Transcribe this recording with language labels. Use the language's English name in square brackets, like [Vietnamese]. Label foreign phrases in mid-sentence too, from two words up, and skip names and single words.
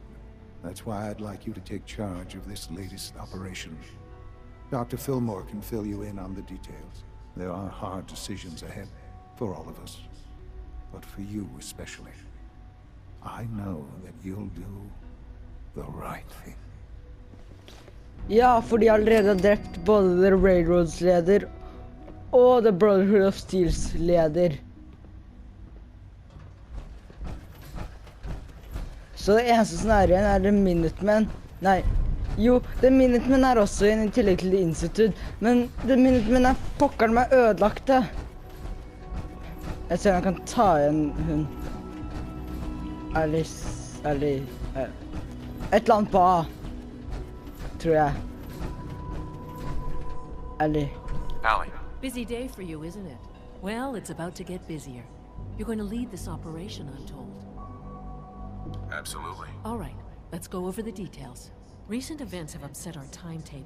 [English] That's why I'd like you to take charge of this latest operation. Dr. Fillmore can fill you in on the details. There are hard decisions ahead for all of us, but for you especially. I know that you'll do the right thing. [Norwegian] Ja, for de har allerede drept både The Railroads leder og The Brotherhood of Steels leder. Så det eneste som er igjen er The Minutemen. Nei, jo, The Minutemen er også igjen i tillegg til The Institute, men The Minutemen er pokkeren meg ødelagte. Jeg ser om jeg kan ta igjen hun. Et eller annet på A. Tror jeg. Ellie. Allie. [English] Busy day for you, isn't it? Well, it's about to get busier. You're going to lead this operation, I'm told. Absolutely. All right, let's go over the details. Recent events have upset our timetable.